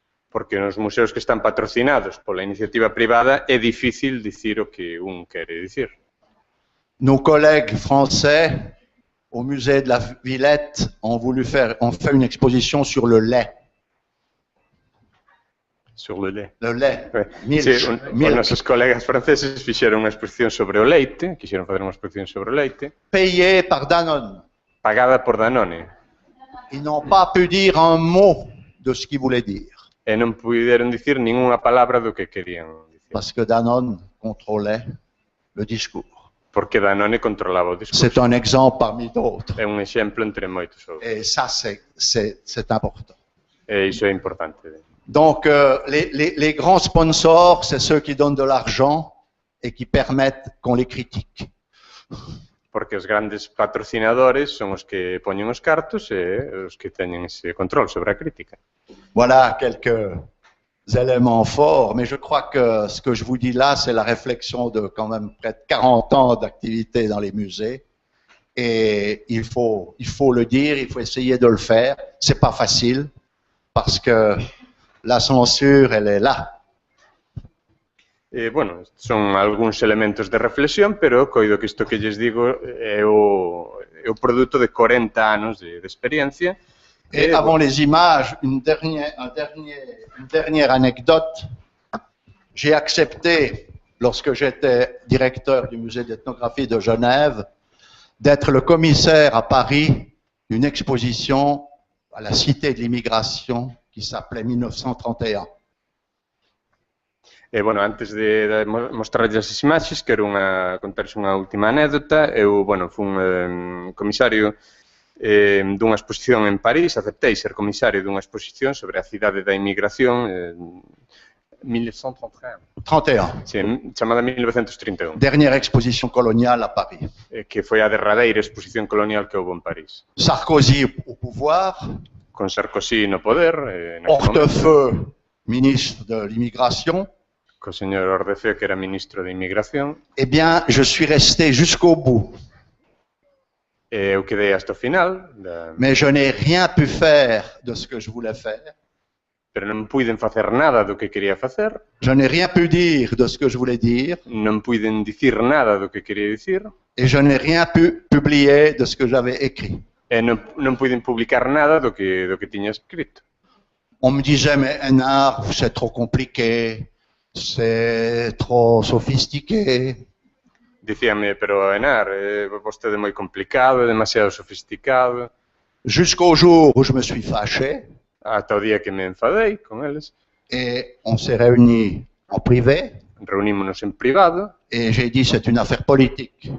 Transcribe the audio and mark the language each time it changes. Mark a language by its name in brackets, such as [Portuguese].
[Galician] Porque nos museos que están patrocinados pola iniciativa privada é difícil dicir o que un quere dicir. [French] Nos collègues français, au musée de la Villette ont fait une exposition sur le lait. Sur le lait. Le lait. [Galician] Sí, os nosos colegas franceses fixeron unha exposición sobre o leite, quixeron facer unha exposición sobre o leite, [French] Payé par Danone. [Galician] pagada por Danone, [French] Ils n'ont pas pu dire un mot de ce qu'ils voulaient dire, [Galician] e non puderon dicir ningunha palabra do que querían dicir, [French] parce que Danone contrôlait le discours. [Galician] porque Danone controlaba o [French] C'est [Galician] discurso. [French] un exemple parmi d'autres. [Galician] É un exemplo entre moitos outros, [French] Et ça, c'est important. [Galician] e iso é importante. [French] Donc, les grands sponsors, c'est ceux qui donnent de l'argent et qui permettent qu'on les critique. [Galician] Porque os grandes patrocinadores son os que poñen os cartos e os que teñen ese control sobre a crítica. [French] Voilà quelques éléments forts, mais je crois que ce que je vous dis là, c'est la réflexion de quand même près de 40 ans d'activité dans les musées. Et il faut le dire, il faut essayer de le faire. C'est pas facile parce que la censure, elle est là. [Galician] Bueno, son algúns elementos de reflexión, pero coido que isto que lles digo é o produto de 40 anos de experiencia. [French] Et avant les images, une dernière anecdote. J'ai accepté, lorsque j'étais directeur du musée d'ethnographie de Genève, d'être le commissaire à Paris d'une exposition à la Cité de l'immigration qui s'appelait 1931. [Galician] Bueno, antes de mostrarles as imaxes, quero contarles unha última anécdota. Eu, bueno, fun comisario dunha exposición en París, aceptei ser comisario dunha exposición sobre a cidade da inmigración 1931. 31. Sí, chamada 1931. [French] Dernière exposition coloniale à Paris. [Galician] Que foi a derradeira exposición colonial que houve en París. [French] Sarkozy au pouvoir. [Galician] Con Sarkozy no poder. [French] Hortefeux, ministre de l'immigration. [Galician] Co señor Hortefeux, que era ministro de Inmigración. [French] Eh bien, je suis resté jusqu'au bout. [Galician] Eu quedei hasta o final. [French] Mais je n'ai rien pu faire de ce que je voulais faire. [Galician] Pero non puiden facer nada do que quería facer. [French] Je n'ai rien pu dire de ce que je voulais dire. [Galician] Non puiden dicir nada do que quería dicir. [French] Et je n'ai rien pu publier de ce que j'avais écrit. [Galician] E non puiden publicar nada do que tiña escrito. [French] On me disait, mais Hénard, c'est trop compliqué, c'est trop sophistiqué. [Galician] Dicíame, pero Hénard, vostede é moi complicado, é demasiado sofisticado. [French] Jusqu'au jour où je me suis fâché. [Galician] Ata o día que me enfadei con eles. [French] Et on s'est réunis en privé. [Galician] Reunímonos en privado. [French] Et j'ai dit, c'est une affaire politique.